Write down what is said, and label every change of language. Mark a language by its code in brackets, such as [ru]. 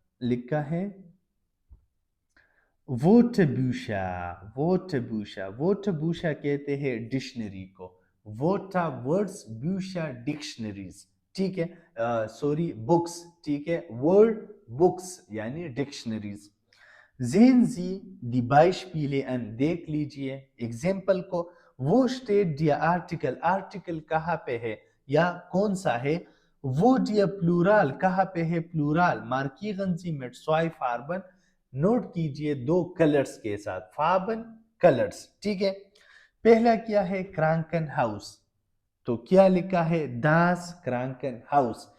[ur] لکھا ہے ووٹبوشا، ووٹبوشا، ووٹبوشا کہتے ہیں ڈکشنری کو، ووٹا ورڈز بوشا ڈکشنریز، ٹھیک ہے، سوری بکس، ٹھیک ہے، ورڈ بکس یعنی dictionaries. [de] Sehen Sie die Beispiele an، [ur] دیکھ لیجئے ایگزامپل کو. وہ اسٹیٹ دیا آرٹیکل، آرٹیکل کہاں پہ ہے یا کون سا ہے. وہ دیا پلورال، کہاں پہ ہے پلورال. [de] مارکیغن Sie mit zwei Farben، [ur] note کیجئے دو کلرز کے ساتھ، فاربن کلرز، ٹھیک ہے. پہلا کیا ہے کرانکن ہاؤس، تو کیا لکھا ہے داس کرانکن ہاؤس.